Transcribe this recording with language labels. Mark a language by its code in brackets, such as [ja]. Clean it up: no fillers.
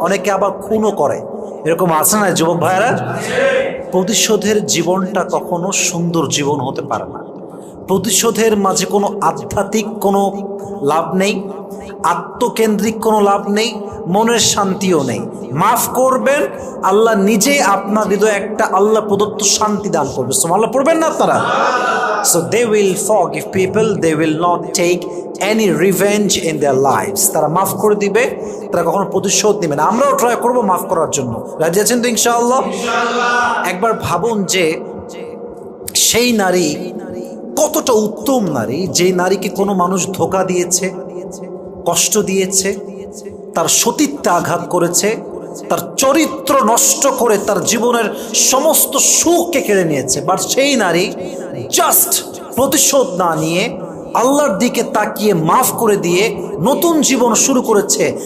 [bn] অনেকে আবার খুনও করে। এরকম আছে না যুবক ভাইয়েরা? প্রতিশোধের জীবনটা কখনো সুন্দর জীবন হতে পারে না। প্রতিশোধের মাঝে কোনো আধ্যাত্মিক কোনো লাভ নেই, আত্মকেন্দ্রিক কোনো লাভ নেই, মনের শান্তিও নেই। মাফ করবেন, আল্লাহ নিজেই আপনার হৃদয়ে একটা আল্লাহ প্রদত্ত শান্তি দান করবে। সুবহানাল্লাহ পড়বেন না আপনারা? [en] So they will forgive people, they will not take any revenge in their lives. [bn] তারা মাফ করে দিবে, তারা কখনো প্রতিশোধ নেবে না। আমরাও ট্রাই করবো মাফ করার জন্য। রাজি আছেন তো ইনশাআল্লাহ? একবার ভাবুন যে সেই নারী কতটা উত্তম নারী, যে নারীকে কোনো মানুষ ধোঁকা দিয়েছে, কষ্ট দিয়েছে, তার সতীত্বে আঘাত করেছে, তার চরিত্র নষ্ট করে তার জীবনের সমস্ত সুখকে কেড়ে নিয়েছে, বাট সেই নারী জাস্ট প্রতিশোধ না নিয়ে আল্লাহর দিকে তাকিয়ে মাফ করে দিয়ে নতুন জীবন শুরু করেছে।